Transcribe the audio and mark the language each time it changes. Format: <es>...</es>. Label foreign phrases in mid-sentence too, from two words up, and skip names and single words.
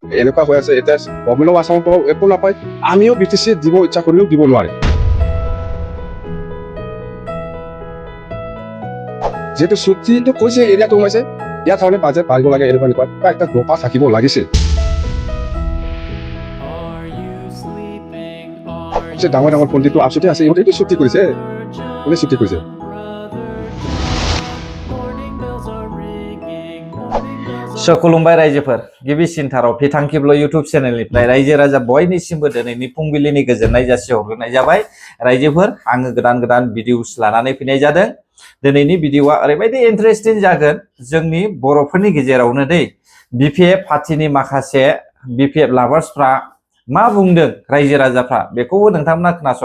<as>এনেকুৱা হৈ আছে এতিয়া গভৰ্ণমেণ্টৰ আসামৰ পৰা একো নাপায় আমিও বিটিচি দিব ইচ্ছা কৰিলেও দিব নোৱাৰে যেহেতু চুক্তিটো কৈছে এৰিয়াটো সোমাইছে ইয়াত তাৰমানে বাজেট বাঢ়িব লাগে এনেকুৱা এটা দপা থাকিব লাগিছিল ডাঙৰ ডাঙৰ পণ্ডিতটো আচলতে আছে ইহঁতে এইটো চুক্তি কৰিছে কোনে চুক্তি কৰিছে</as> <brx>खुलुमबाय रायजोफोर गिबिसिनथाराव फिथांखिब्ल इउटुब चेनेलनिफ्राय रायजो राजा बयनिसिमबो दिनैनि फुंबिलिनि गोजोननाय जासिहरग्रोनाय जाबाय रायजोफोर आङो गोदान गोदान भिडिअस लानानै फैनाय जादों दिनैनि भिडिअआ ओरैबायदि इन्टारेस्टिं जागोन जोंनि बर'फोरनि गेजेरावनो दै बिपिएफ पार्टिनि माखासे बिपिएफ लाभार्सफ्रा मा बुंदों रायजो राजाफ्रा बेखौबो नोंथांमोना खोनासं</brx>